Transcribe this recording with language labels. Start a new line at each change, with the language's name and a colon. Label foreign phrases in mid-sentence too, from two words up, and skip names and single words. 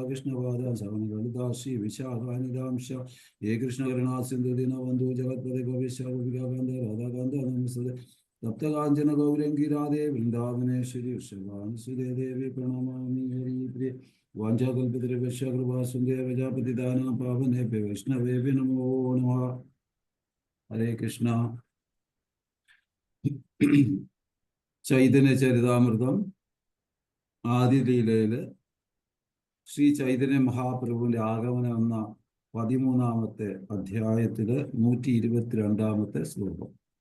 Sanskrit: कृष्णपादा सवनललिता श्रीविशाखानिधांश हे कृष्णकरुणा सिन्धु दीनबन्धु जगत्पते गोविश गोपिकाकान्त राधाकान्त नमस्ते तप्तकाञ्चन गौरङ्गी राधे वृन्दावनेश्वरी वृषभानुसुते देवी प्रणमामि हरिप्रिये वाञ्छाकल्पतरुभ्यश्च कृपा सिन्धुभ्यः प्रजापतिदानां पावनेभ्यो वैष्णवेभ्यो नमो नमः हरे कृष्ण
Malayalam: ചൈതന്യ ചരിതാമൃതം ആദ്യ ലീലയില് ശ്രീ ചൈതന്യ മഹാപ്രഭുവിന്റെ ആഗമനം എന്ന 13-ാമത്തെ അധ്യായത്തില് 122-ാമത്തെ ശ്ലോകം.